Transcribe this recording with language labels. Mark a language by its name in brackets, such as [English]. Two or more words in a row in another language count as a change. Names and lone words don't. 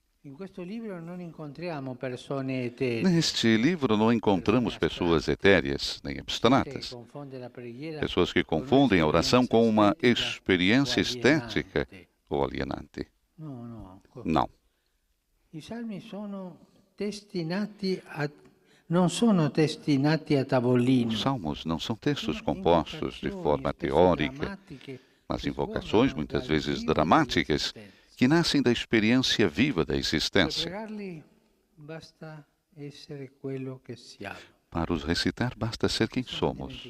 [Portuguese] Neste livro não encontramos pessoas etéreas nem abstratas, pessoas que confundem a oração com uma experiência estética ou alienante. Não. Os [Italian] salmi non sono destinati a tavolino. [Portuguese] Os salmos não são textos compostos de forma teórica, mas invocações muitas vezes dramáticas que nascem da experiência viva da existência. Para os recitar, basta ser quem somos.